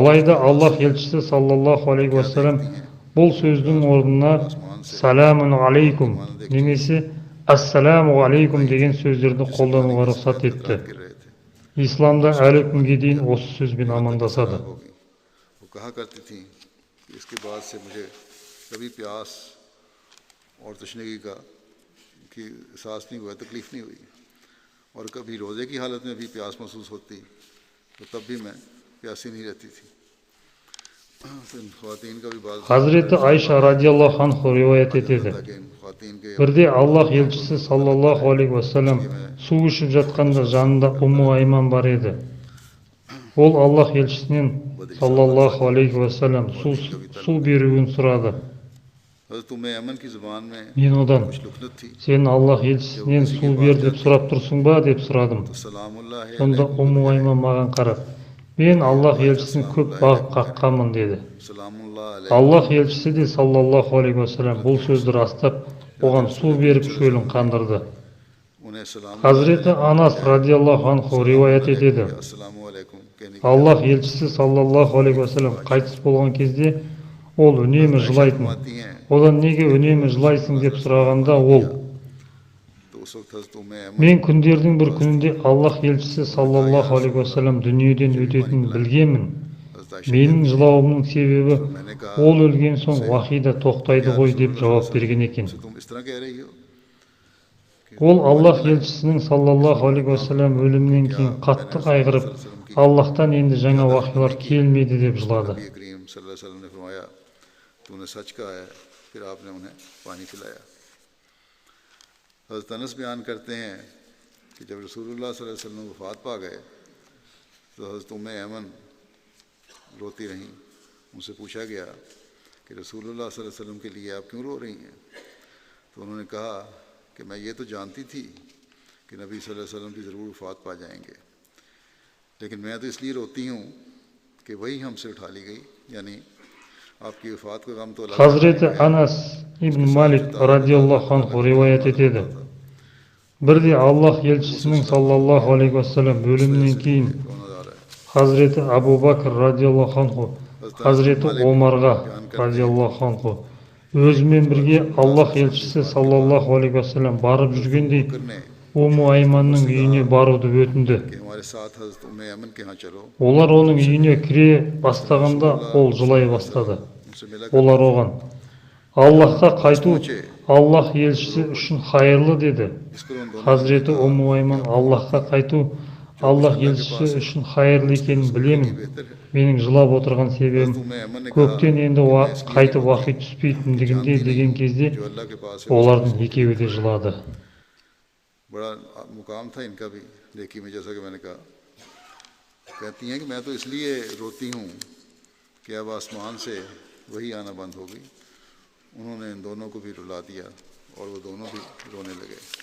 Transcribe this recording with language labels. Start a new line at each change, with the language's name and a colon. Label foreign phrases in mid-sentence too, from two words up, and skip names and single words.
Kazakh: Алайда Аллах елшісі
Arabic: صلى الله عليه وسلم
Kazakh: бұл сөздің орнына
Arabic: «سلام عليكم»
Kazakh: немесе
Arabic: «السلام عليكم»
Kazakh: деген сөздерді қолдануға рұқсат етті.
Hindi: गिर रहे थे।
Kazakh: Исламда әлі күнге дейін осы сөзбен амандасады.
Hindi: होगी। वो कहा करती थी कि इसके बाद से मुझे कभी प्यास और तशनगी का कि एहसास नहीं हुआ, तकलीफ नहीं हुई, और कभी रोज़े की हालत में भी प्यास महसूस होती तो तब भी मैं प्यासी नहीं रहती थी। तो इन ख्वातीन का भी बात
Kazakh: Хазіреті Айша
Arabic: رضي الله عنه
Kazakh: риwayat етеді.
Hindi: था कि इन ख्वातीन के
Kazakh: Бірде Аллах елшісі
Arabic: صلى الله عليه وسلم
Kazakh: су ішіп жатқанда жанында Умму Айман бар еді. Ол Аллах елшісінен
Arabic: صلى الله عليه وسلم
Kazakh: су беруін сұрады.
Hindi: हज़रत उम्मे अमन की ज़ुबान में
Kazakh: Мен одан
Hindi: कुछ लुकनत थी।
Kazakh: «Сен Аллах елшісінен су бер деп сұрап тұрсың ба?» деп сұрадым.
Hindi: तो सलामुल्लाह
Kazakh: Сонда Умму Айман маған қарап, «Мен Аллах елшісін көп бағып қаққанмын» деді.
Hindi: सलामुल्लाह
Kazakh: Аллах елшісі де
Arabic: صلى الله عليه وسلم
Kazakh: бұл сөзді растап, оған су беріп шөлін қандырды.
Hindi: उन्हें सलाम
Kazakh: Хазіреті Анас
Arabic: رضي الله عنه
Kazakh: риwayat етеді.
Arabic: السلام عليكم
Hindi: कहने
Kazakh: Аллах елшісі
Arabic: صلى الله عليه وسلم
Kazakh: қайтыс болған кезде ол үнемі жылайтын.
Hindi: आती हैं।
Kazakh: Одан неге үнемі жылайсың деп сұрағанда ол:
Hindi: तो उस वक्त हज़रत उम्मे अमन
Kazakh: «Мен күндердің бір күнінде Аллах елшісі
Arabic: صلى الله عليه وسلم
Kazakh: дүниеден өтетінін білгенмін.
Hindi: हज़रत आयशा
Kazakh: Менің жылауымның себебі ол өлген соң уахида тоқтайды ғой» деп жауап берген екен.
Hindi: से तुम इस तरह कह रही हो
Kazakh: Ол Аллах елшісінің
Arabic: صلى الله عليه وسلم
Kazakh: өлімінен кейін қатты қайғырып, Аллахтан енді жаңа уахилар келмеді деп жылады.
Hindi: नबी करीम
Arabic: صلى الله عليه وسلم
Hindi: ने फरमाया तूने सच कहा है, फिर आपने उन्हें पानी पिलाया। हज़रत अनस बयान करते हैं कि जब रसूलुल्लाह
Arabic: صلى الله عليه وسلم
Hindi: वफ़ात पा गए तो हज़रत उम्मे ऐमन रोती रहीं। उनसे पूछा गया कि रसूलुल्लाह
Arabic: صلى الله عليه وسلم
Hindi: के लिए आप क्यों रो रही हैं? तो उन्होंने कहा कि मैं ये तो जानती थी कि नबी
Arabic: صلى الله عليه وسلم
Hindi: भी ज़रूर वफ़ात पा जाएंगे, लेकिन मैं तो इसलिए रोती हूँ कि वही हमसे उठा ली गई, यानी आपकी वफ़ात का गम तो अल्लाह
Kazakh: Хазіреті Анас ибн Малик
Arabic: رضي الله عنه
Kazakh: риwayat етеді. Бірде Аллах елшісінің
Arabic: صلى الله عليه وسلم
Kazakh: өлімінен кейін Хазіреті Абу Бакр
Arabic: رضي الله عنه
Kazakh: Хазіреті Омарға
Arabic: رضي الله عنه
Kazakh: өзімен бірге Аллах елшісі
Arabic: صلى الله عليه وسلم
Kazakh: барып жүргендей
Hindi: ने
Kazakh: Умму Айманның үйіне баруды өтінді.
Hindi: कि हमारे साथ हज़रत उम्मे ऐमन के यहाँ चलो।
Kazakh: Олар оның үйіне кіре бастағанда ол жылай бастады.
Hindi: उनसे मिला
Kazakh: Олар оған: «Аллахқа қайту Аллах елшісі үшін хайырлы» деді.
Hindi: इस पर उन दोनों
Kazakh: Хазіреті Умму Айман: «Аллахқа қайту Аллах елшісі үшін хайырлы екенін білемін.
Hindi: बेहतर है।
Kazakh: Менің жылап отырған себебім
Hindi: उम्मे ऐमन ने कहा
Kazakh: көктен енді қайтып уақи түспейтіндігінде» деген кезде
Hindi: जो अल्लाह के पास है
Kazakh: олардың екеуі де жылады.
Hindi: बड़ा मुकाम था इनका भी नेकी में, जैसा कि मैंने कहा। कहती हैं कि मैं तो इसलिए रोती हूँ कि अब आसमान से वही आना बंद हो गई। उन्होंने इन दोनों को भी रुला दिया और वो दोनों भी रोने लगे।